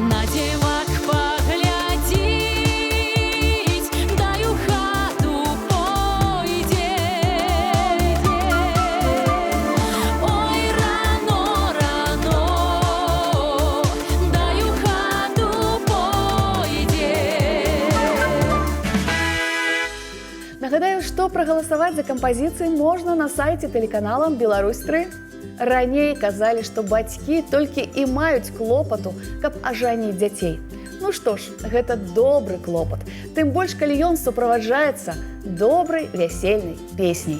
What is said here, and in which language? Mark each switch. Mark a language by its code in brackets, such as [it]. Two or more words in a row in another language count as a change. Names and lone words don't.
[ru] На девок поглядеть, дай у хату пойдет. Ой, рано, рано, дай у хату пойдет. [be] Нагадаю, што прагаласаваць за кампазіцыі можна на сайце тэлеканала «Беларусь-3». Раней казалі, што бацькі толькі і маюць клопату, каб ажаніць дзяцей. Ну што ж, гэта добры клопат, тым больш, калі ён суправаджаецца добрай вясельнай песняй.